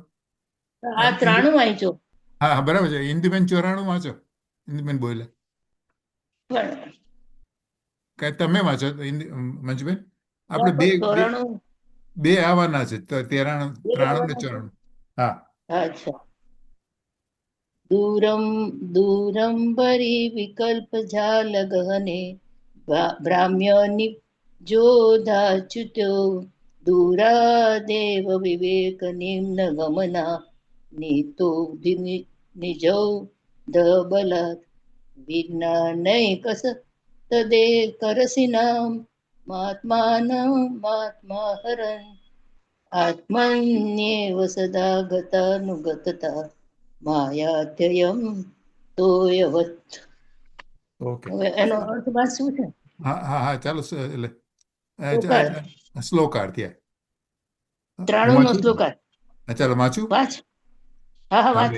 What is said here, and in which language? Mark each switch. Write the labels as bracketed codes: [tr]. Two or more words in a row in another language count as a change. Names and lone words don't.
[gu] આ 93 વાંચો. હા, હા, બરાબર છે. ઇન્દુબેન 94 વાંચો. ઇન્દુબેન બોલે પણ કે તમે વાંચો મંજુબેન. આપણે બે બે 94. બે આવવાના છે, તો 93 બે 93 ને આવવાના છે. 94. હા. અચ્છા. [sa] दूरं दूरं विकल्प जाल गहने भ्राम्य निजोधाच्युतो दूरादेव विवेक निम्न गमना नीतो निजौ दबलात् विज्ञानैकस तदे करसिनां महात्मा हरन् आत्मन्येव सदा गतानुगतता मायात्ययम तोयवत. [gu] ઓકે. હવે એનો અર્થ બાદ શું છે? હા, હા, હા, ચાલો. એટલે શ્લોકાર. શ્લોકાર્થ. હું 93 નો વાંચું? શ્લોકાર. ચાલો વાંચું. વાંચ. હા, હા, વાંચ.